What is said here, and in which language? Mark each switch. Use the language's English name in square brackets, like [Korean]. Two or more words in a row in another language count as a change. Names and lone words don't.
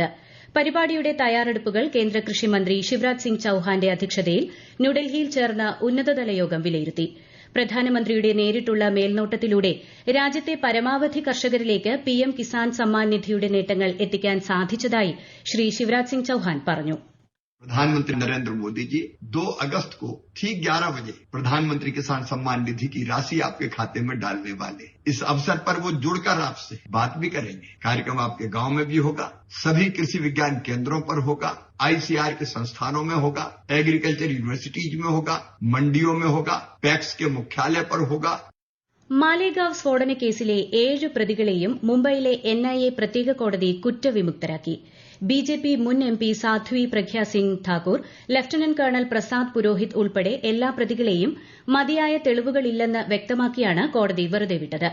[Malayalam] പരിപാടിയുടെ തയ്യാറെടുപ്പുകൾ കേന്ദ്ര കൃഷിമന്ത്രി ശിവരാജ് സിംഗ് ചൌഹാന്റെ അധ്യക്ഷതയിൽ ന്യൂഡൽഹിയിൽ ചേർന്ന ഉന്നതതല യോഗം വിലയിരുത്തി. പ്രധാനമന്ത്രിയുടെ നേരിട്ടുള്ള മേൽനോട്ടത്തിലൂടെ രാജ്യത്തെ പരമാവധി കർഷകരിലേക്ക് PM കിസാൻ സമ്മാൻ നിധിയുടെ നേട്ടങ്ങൾ എത്തിക്കാൻ സാധിച്ചതായി ശ്രീ ശിവരാജ് സിംഗ് ചൌഹാൻ പറഞ്ഞു. [Hindi] प्रधानमंत्री नरेंद्र मोदी जी 2 अगस्त को ठीक 11 बजे प्रधानमंत्री किसान सम्मान निधि की राशि आपके खाते में डालने वाले. इस अवसर पर वो जुड़कर आपसे बात भी करेंगे. कार्यक्रम आपके गांव में भी होगा, सभी कृषि विज्ञान केंद्रों पर होगा, ICAR के संस्थानों में होगा, [English] agriculture universities [Hindi] में होगा, मंडियों में होगा, पैक्स के मुख्यालय पर होगा. [Malayalam] മാലേഗാവ് സ്ഫോടനക്കേസിലെ 7 പ്രതികളെയും മുംബൈയിലെ NIA പ്രത്യേക കോടതി കുറ്റവിമുക്തരാക്കി. BJP മുൻ MP സാധ്വി പ്രഗ്യാ സിംഗ് ഠാക്കൂർ, ലഫ്റ്റനന്റ് കേണൽ പ്രസാദ് പുരോഹിത് ഉൾപ്പെടെ എല്ലാ പ്രതികളെയും മതിയായ തെളിവുകളില്ലെന്ന് വ്യക്തമാക്കിയാണ് കോടതി വെറുതെ വിട്ടത്.